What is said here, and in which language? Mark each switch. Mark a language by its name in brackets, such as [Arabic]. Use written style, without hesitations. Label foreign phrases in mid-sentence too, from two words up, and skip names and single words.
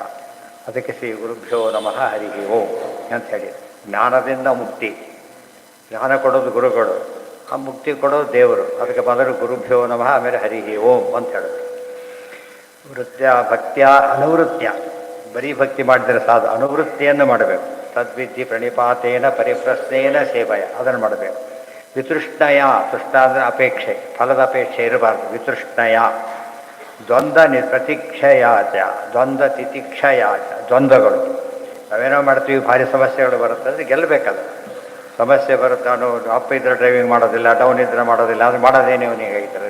[Sanskrit] ಅದಕ್ಕೆ ಶ್ರೀ ಗುರುಭ್ಯೋ ನಮಃ ಹರಿ ಓಂ [Kannada] ಅಂತ ಹೇಳಿ. ಜ್ಞಾನದಿಂದ ಮುಕ್ತಿ, ಜ್ಞಾನ ಕೊಡೋದು ಗುರುಗಳು, ಆ ಮುಕ್ತಿ ಕೊಡೋದು ದೇವರು. ಅದಕ್ಕೆ ಮೊದಲು [Sanskrit] ಗುರುಭ್ಯೋ ನಮಃ, [Kannada] ಆಮೇಲೆ [Sanskrit] ಹರಿ ಓಂ [Kannada] ಅಂತ ಹೇಳೋದು. ವೃತ್ಯ ಭಕ್ತಿಯ ಅನುವೃತ್ಯ, ಬರೀ ಭಕ್ತಿ ಮಾಡಿದರೆ ಸಾಧ, ಅನುವೃತ್ತಿಯನ್ನು ಮಾಡಬೇಕು. [Sanskrit] ತದ್ವಿಧಿ ಪ್ರಣಿಪಾತೇನ ಪರಿಪ್ರಶ್ನೇನ ಸೇವಯ, [Kannada] ಅದನ್ನು ಮಾಡಬೇಕು. ವಿತೃಷ್ಣಯ, ತೃಷ್ಣ ಅಂದರೆ ಅಪೇಕ್ಷೆ, ಫಲದ ಅಪೇಕ್ಷೆ ಇರಬಾರ್ದು. [Sanskrit] ವಿತೃಷ್ಣಯ ದ್ವಂದ್ವ ಪ್ರತೀಕ್ಷಯಾಚ ದ್ವಂದ್ವ ತಿತಿಕ್ಷಯಾಚ. [Kannada] ದ್ವಂದ್ವಗಳು ನಾವೇನೋ ಮಾಡ್ತೀವಿ, ಭಾರಿ ಸಮಸ್ಯೆಗಳು ಬರುತ್ತೆ ಅಂದರೆ ಗೆಲ್ಲಬೇಕಲ್ಲ. ಸಮಸ್ಯೆ ಬರುತ್ತೆ, ಅವನು ಅಪ್ ಇದ್ದರೆ ಡ್ರೈವಿಂಗ್ ಮಾಡೋದಿಲ್ಲ, ಡೌನ್ ಇದ್ದರೆ ಮಾಡೋದಿಲ್ಲ, ಅದು ಮಾಡೋದೇನೆ ಅವನಿಗೆ ಹೇಳ್ತಾರೆ.